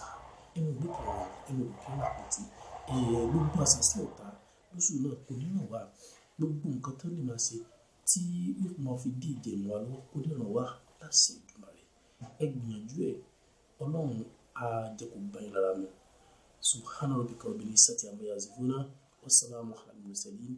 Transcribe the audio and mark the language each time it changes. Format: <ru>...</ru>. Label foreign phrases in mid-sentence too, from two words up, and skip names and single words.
<yo>Ẹnu ìgbé kan wà, ẹnu ìgbé kan àpótí. Gbogbo àṣà sí ọ̀tá lóṣù náà kò ní ràn wá. Gbogbo nǹkan tó lè máa ṣe tí yóò máa fi dí ìjẹun wa lọ́wọ́ kò ní ràn wá láti Èdùmàrè. Ẹ gbìyànjú ẹ̀, Ọlọ́run á jẹ́ kó bá yín lára mu.</yo> <ar>سبحان ربك رب العزة عما يصفون وسلام على المرسلين.</ar>